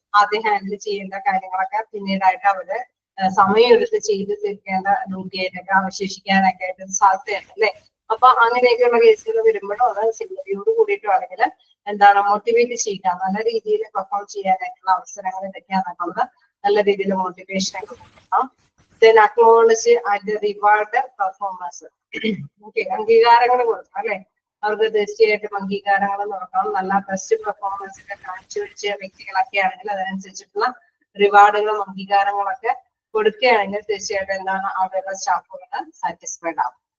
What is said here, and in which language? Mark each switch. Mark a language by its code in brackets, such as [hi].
[ml] ആദ്യം ഹാൻഡിൽ ചെയ്യേണ്ട കാര്യങ്ങളൊക്കെ പിന്നീടായിട്ട് അവര് സമയമെടുത്ത് ചെയ്ത് തീർക്കേണ്ട ഡ്യൂട്ടി ആയിട്ടൊക്കെ അവശേഷിക്കാനൊക്കെ ആയിട്ട് സാധ്യതയുണ്ട് അല്ലെ. അപ്പൊ അങ്ങനെയൊക്കെയുള്ള കേസുകൾ വരുമ്പോഴും അത് സിഗ്നലിയോട് കൂടിയിട്ടും എന്താണ് മോട്ടിവേറ്റ് ചെയ്യുക, നല്ല രീതിയിൽ പെർഫോം ചെയ്യാനായിട്ടുള്ള അവസരങ്ങൾ ഇതൊക്കെയാണെന്നുള്ളത് നല്ല രീതിയിൽ മോട്ടിവേഷൻ ഒക്കെ കൊടുക്കണം. [en] then acknowledge and reward the performance. [ml] Okay, അംഗീകാരങ്ങൾ കൊടുക്കണം അല്ലെ. അവർക്ക് തീർച്ചയായിട്ടും അംഗീകാരങ്ങൾ കൊടുക്കണം. നല്ല ബെസ്റ്റ് പെർഫോമൻസ് ഒക്കെ കാഴ്ചവെച്ച വ്യക്തികളൊക്കെ ആണെങ്കിൽ അതിനനുസരിച്ചിട്ടുള്ള റിവാർഡുകളും അംഗീകാരങ്ങളൊക്കെ കൊടുക്കുകയാണെങ്കിൽ തീർച്ചയായിട്ടും എന്താണ് അവരുടെ സ്റ്റാഫുകൾ സാറ്റിസ്ഫൈഡ് ആവും.